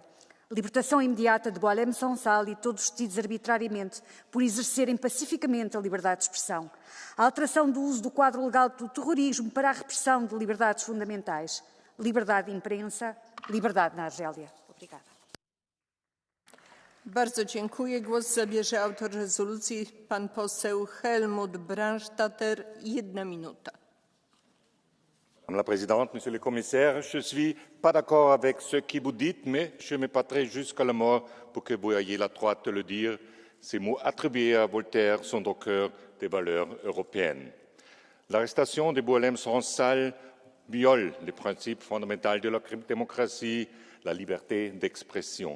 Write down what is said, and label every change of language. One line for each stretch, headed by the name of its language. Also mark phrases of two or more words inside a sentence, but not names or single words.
Portuguese: Libertação imediata de Boualem Sansal e todos os detidos arbitrariamente por exercerem pacificamente a liberdade de expressão. A alteração do uso do quadro legal do terrorismo para a repressão de liberdades fundamentais. Liberdade de imprensa, liberdade na Argélia. Obrigada.
Polish: Bardzo dziękuję. Głos zabierze autor rezolucji pan poseł Helmut Brandstatter, 1 minuta.
French: Madame la Présidente, Monsieur le Commissaire, je ne suis pas d'accord avec ce que vous dites, mais je me battrai jusqu'à la mort pour que vous ayez la droite de le dire. Ces mots attribués à Voltaire sont au cœur des valeurs européennes. L'arrestation de Boualem Sansal viole les principes fondamentaux de la démocratie, la liberté d'expression.